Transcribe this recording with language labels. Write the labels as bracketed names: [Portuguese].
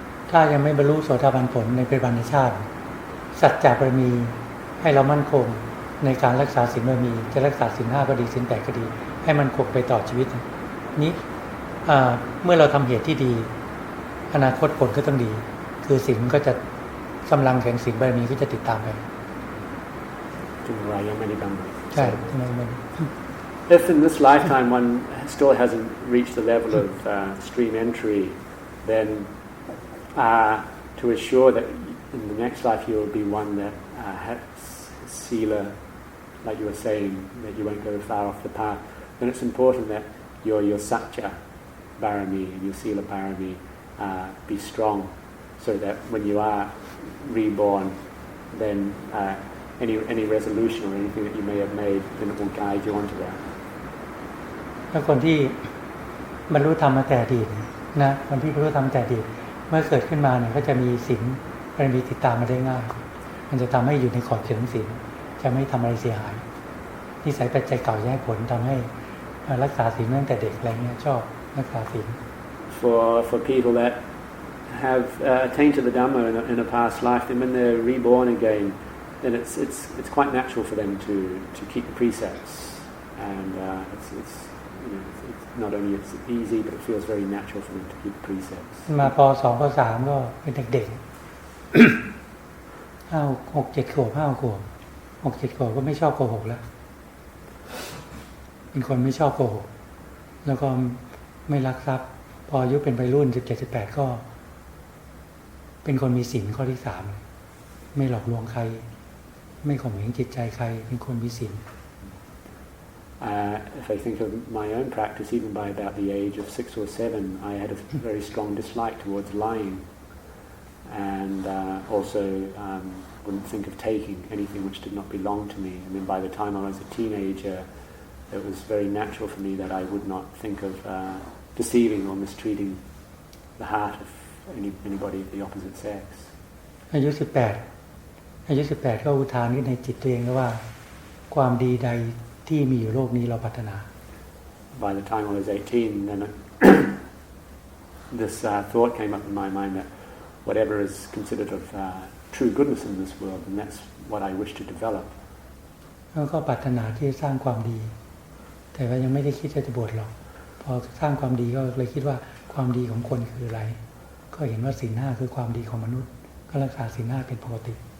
[Thai] ถ้ายังไม่บรรลุโสดาบันผลในปัจจุบันชาติสัจจะบารมีให้เรามั่นคงในการรักษาศีลบารมีจะรักษาศีล 5ก็ดีศีล 8ก็ดีให้มันคงไปต่อชีวิตนี้เมื่อเราทำเหตุที่ดีอนาคตผลก็ต้องดีคือศีลก็จะกำลังแห่งศีลบารมีก็จะติดตามไป จึงเรายังไม่ได้บรรลุ ใช่ [English] If in this lifetime one still hasn't reached the level of stream entry, then to assure that in the next life you will be one that has SILA, like you were saying, that you won't go far off the path, then it's important that your satya barami and your SILA barami be strong, so that when you are reborn, then any resolution or anything that you may have made, then it will guide you onto that. [Thai] ถ้าคนที่บรรลุธรรมมาแต่อดีตนะคนที่บรรลุธรรมแต่อดีตเมื่อเกิดขึ้นมาเนี่ยก็จะมีศีลบารมีติดตามมาได้ง่ายมันจะทำให้อยู่ในขอบเขตของศีลจะไม่ทำอะไรเสียหายนิสัยปัจจัยเก่าให้ผลทำให้รักษาศีลตั้งแต่เด็กอะไรเงี้ยชอบรักษาศีล [English] For people that have attained to the Dhamma in a past life, then when they're reborn again, then it's quite natural for them to keep the precepts, and it's not only it's easy, but it feels very natural for them to keep precepts. [Thai] มาป.2 ป.3 ก็เป็นเด็กๆ6-7 ขวบ 5 ขวบ 6-7 ขวบก็ไม่ชอบโกหกแล้วเป็นคนไม่ชอบโกหกแล้วก็ไม่ลักทรัพย์พออายุเป็นวัยรุ่น 17-18 ก็เป็นคนมีศีลข้อที่ 3ไม่หลอกลวงใครไม่ข่มเหงจิตใจใครเป็นคนมีศีล [English] If I think of my own practice, even by about the age of 6 or 7, I had a very strong dislike towards lying, and also wouldn't think of taking anything which did not belong to me. And then by the time I was a teenager, it was very natural for me that I would not think of deceiving or mistreating the heart of anybody of the opposite sex. [Thai] อายุ 18 ก็อุทานขึ้นในจิตตัวเองว่าความดีใดที่มีอยู่โลกนี้เราปรารถนา [English] By the time I was 18, then this thought came up in my mind that whatever is considered of true goodness in this world, and that's what I wish to develop. [Thai] แล้วก็ปรารถนาที่จะสร้างความดีแต่ว่ายังไม่ได้คิดจะบวชหรอกพอสร้างความดีก็เลยคิดว่าความดีของคนคืออะไรก็เห็นว่าศีล 5คือความดีของมนุษย์ก็รักษาศีล 5เป็นปกติ